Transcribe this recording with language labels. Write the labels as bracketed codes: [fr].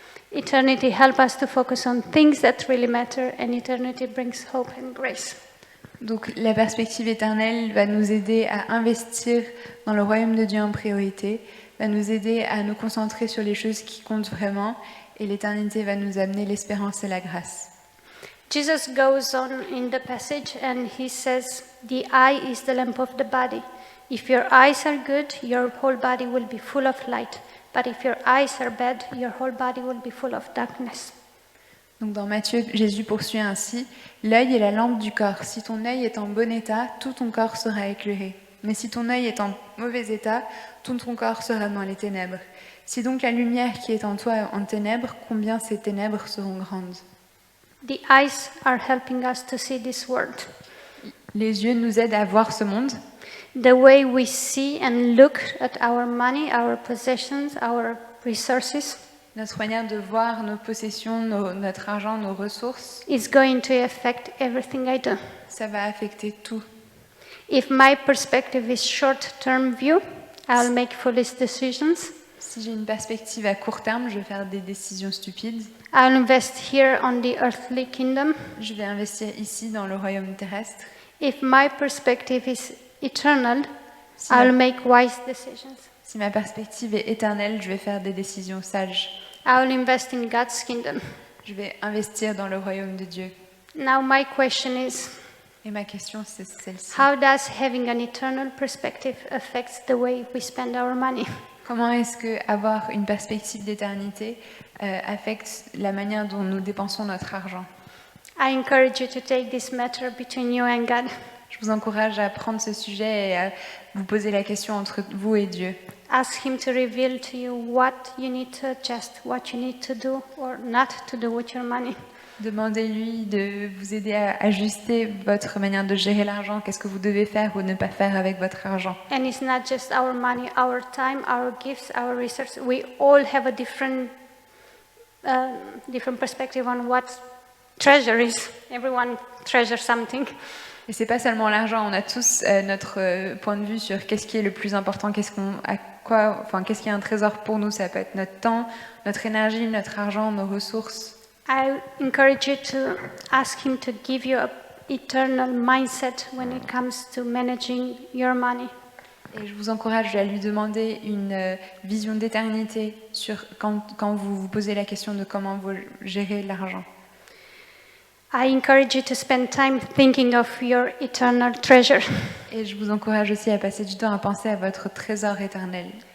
[en] Eternity helps us to focus on things that really matter, and eternity brings hope and grace. [fr] donc la perspective éternelle va nous aider à investir dans le royaume de Dieu en priorité, va nous aider à nous concentrer sur les choses qui comptent vraiment, et l'éternité va nous amener l'espérance et la grâce. [en] Jesus goes on in the passage and he says, "The eye is the lamp of the body. If your eyes are good, your whole body will be full of light. But if your eyes are bad, your whole body will be full of darkness." [fr] Donc dans Matthieu, Jésus poursuit ainsi, « L'œil est la lampe du corps. Si ton œil est en bon état, tout ton corps sera éclairé. Mais si ton œil est en mauvais état, tout ton corps sera dans les ténèbres. Si donc la lumière qui est en toi est en ténèbres, combien ces ténèbres seront grandes ?» [en] The eyes are helping us to see this world. [fr] Les yeux nous aident à voir ce monde. [en] The way we see and look at our money, our possessions, our resources [fr] Notre manière de voir nos possessions, notre argent, nos ressources, [en] is going to affect everything I do. [fr] ça va affecter tout. [en] If my perspective is short-term view, I'll make foolish decisions. [fr] Si j'ai une perspective à court terme, je vais faire des décisions stupides. [en] I'll invest here on the earthly kingdom. [fr] Je vais investir ici dans le royaume terrestre. [en] If my perspective is eternal, [fr] Si [en] I'll [fr] ma, [en] make wise decisions. [fr] si ma perspective est éternelle, je vais faire des décisions sages. [en] I'll invest in God's kingdom. [fr] Je vais investir dans le royaume de Dieu. [en] Now my question is, [fr] Et ma question, c'est celle-ci. [en] how does having an eternal perspective affect the way we spend our money? [fr] Comment est-ce que avoir une perspective d'éternité affecte la manière dont nous dépensons notre argent? [en] I encourage you to take this matter between you and God. [fr] Je vous encourage à prendre ce sujet et à vous poser la question entre vous et Dieu. [en] Ask Him to reveal to you what you need to adjust, what you need to do or not to do with your money. [fr] Demandez-lui de vous aider à ajuster votre manière de gérer l'argent. Qu'est-ce que vous devez faire ou ne pas faire avec votre argent? [en] And it's not just our money, our time, our gifts, our research. We all have a different perspective on what treasure is. Everyone treasures something. [fr] Et c'est pas seulement l'argent. On a tous notre point de vue sur qu'est-ce qui est le plus important, qu'est-ce qui est un trésor pour nous. Ça peut être notre temps, notre énergie, notre argent, nos ressources. [en] I encourage you to ask Him to give you an eternal mindset when it comes to managing your money. [fr] Et je vous encourage à lui demander une vision d'éternité sur quand vous vous posez la question de comment vous gérez l'argent. [en] I encourage you to spend time thinking of your eternal treasure. [fr] Et je vous encourage aussi à passer du temps à penser à votre trésor éternel.